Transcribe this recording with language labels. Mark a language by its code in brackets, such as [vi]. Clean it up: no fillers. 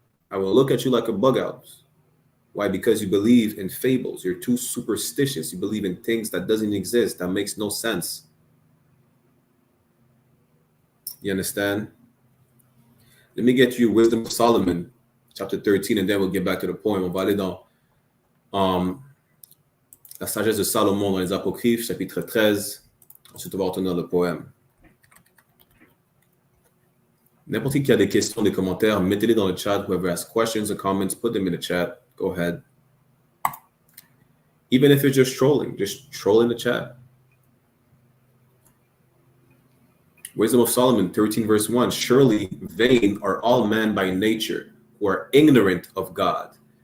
[en] I will look at you like a bug out. Why? Because you believe in fables. You're too superstitious. You believe in things that doesn't exist, that makes no sense. You understand? Let me get you Wisdom of Solomon, chapter 13, and then we'll get back to the poem. [fr] On va aller dans la sagesse de Salomon dans les Apocryphes, chapitre 13. Ensuite, on va retourner dans le poème. N'importe qui a des questions, des commentaires, mettez-les dans le chat. [en] Whoever has questions or comments, put them in the chat. Go ahead. Even if it's just troll in the chat. Wisdom of Solomon 13 verse 1. Surely vain are all men by nature who are ignorant of God.